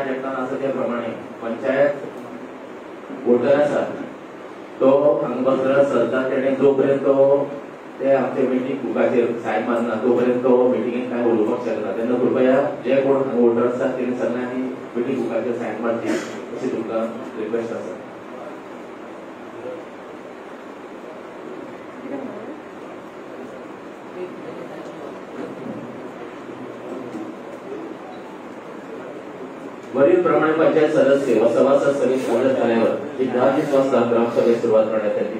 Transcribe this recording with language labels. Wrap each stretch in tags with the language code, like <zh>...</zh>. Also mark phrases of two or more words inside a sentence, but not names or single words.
<kok>एक्टान आसा त्या प्रमाणे पंचायत वोटर आसा तो हांगा बसलेलो सरता तेणे जोपर्यंत ते आमचे मिटींग बुकाचेर सायन मारना तोपर्यंत मिटींगेक काय उलोवपाक शकना. तेन्ना कृपया जे कोण हांगा वोटर आसा तेणी सगळ्यांनी मिटींग बुकाचेर सायन मारची अशी तुमकां रिक्वेस्ट आसा.</kok> <mr>वरील प्रमाणे पंचायत सदस्य व सभासद समिती निवडणूक झाल्यावर ठीक 10 वाजता ग्रामसभेस सुरुवात करण्यात आली.</mr>